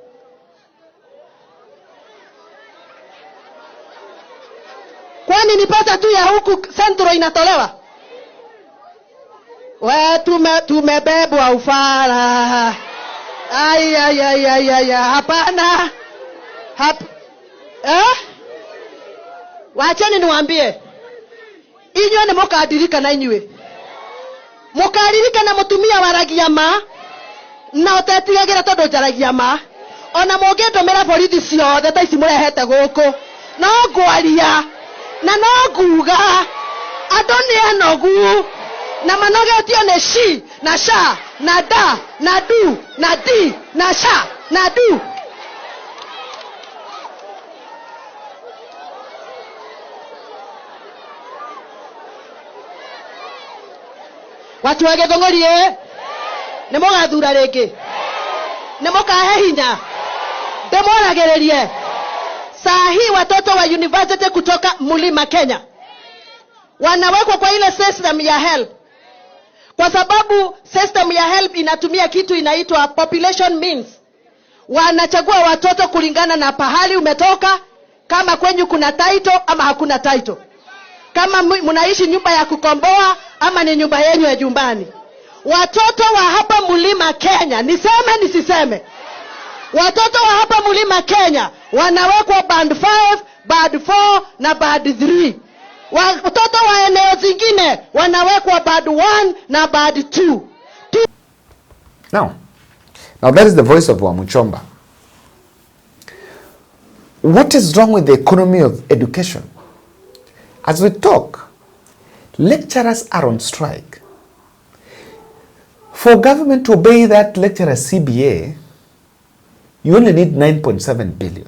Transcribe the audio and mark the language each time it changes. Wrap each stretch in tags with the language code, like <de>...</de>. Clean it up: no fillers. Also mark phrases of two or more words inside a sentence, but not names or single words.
<sw>Kwani ni pesa tu ya huku Central inatolewa? Tumebebwa ufala. Hapana. Wacheni niwaambie.</sw> <ki>Inywe ni mukadirika na inywe. Mukadirika na mutumia waragiama. Na utetigagira tondu jaragiama. Ona mugeto mera borithi ciothe ta ici murehete guku. No ngwaria. Na no nguga. Andu ni anogu. Na manogetio ni She, na Sha, na Da, na Du, na Di, na Sha, na Du. Watu wage Githunguri ni mugathura ringi, ni mukahe hinya, ndimoragiririe.</ki> <sw>Saa hii watoto wa university kutoka Mlima Kenya wanawekwa kwa ile system ya HELB, kwa sababu system ya HELB inatumia kitu inaitwa</sw> <en>population means.</en> <sw>Wanachagua watoto kulingana na pahali umetoka, kama kwenyu kuna title ama hakuna title, kama mnaishi nyumba ya kukomboa ama ni nyumba yenu ya jumbani. Watoto wa hapa Mlima Kenya, niseme, watoto wa hapa Mlima Kenya wanawekwa band 5, band 4 na band 3. Watoto wa eneo zingine wanawekwa band 1 na band 2.</sw> <en>Now that is the voice of Wamuchomba. What is wrong with the economy of education? As we talk, lecturers are on strike. For government to obey that lecturer CBA, you only need 9.7 billion.</en>